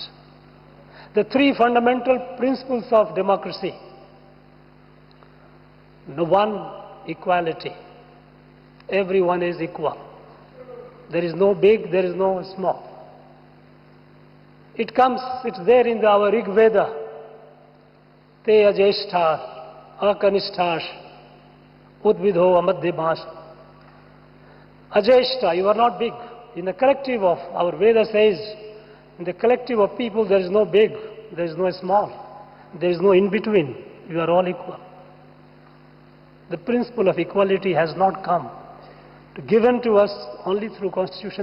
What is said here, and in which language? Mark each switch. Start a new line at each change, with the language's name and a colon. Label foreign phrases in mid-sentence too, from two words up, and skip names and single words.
English: The 3 fundamental principles of democracy. One, equality. Everyone is equal. There is no big, there is no small. It's there in our Rig Veda.
Sanskrit: Te ajeshthas, akanishthas, udvidho amadhyabhas.
English: Ajeshta, you are not big. In the collective of, our Veda says, in the collective of people there is no big, there is no small. There is no in-between. You are all equal. The principle of equality has not come given to us only through Constitution.